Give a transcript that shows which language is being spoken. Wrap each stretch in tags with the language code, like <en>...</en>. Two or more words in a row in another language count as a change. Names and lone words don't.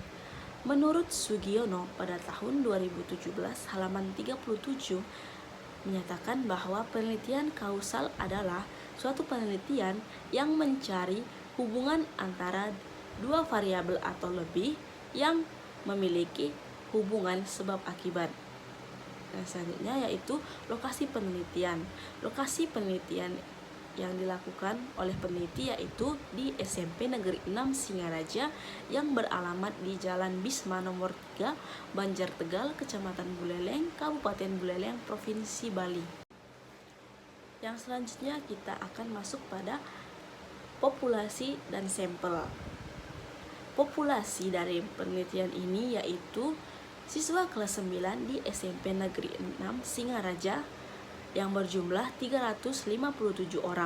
<id>Menurut Sugiono pada tahun 2017 halaman 37 menyatakan bahwa penelitian kausal adalah suatu penelitian yang mencari hubungan antara dua variabel atau lebih yang memiliki hubungan sebab akibat. Dan selanjutnya yaitu lokasi penelitian. Lokasi penelitian yang dilakukan oleh peneliti yaitu di SMP Negeri 6 Singaraja yang beralamat di Jalan Bisma nomor 3, Banjar Tegal, Kecamatan Buleleng, Kabupaten Buleleng, Provinsi Bali. Yang selanjutnya kita akan masuk pada populasi dan sampel. Populasi dari penelitian ini yaitu siswa kelas 9 di SMP Negeri 6 Singaraja yang berjumlah 357 orang.</id>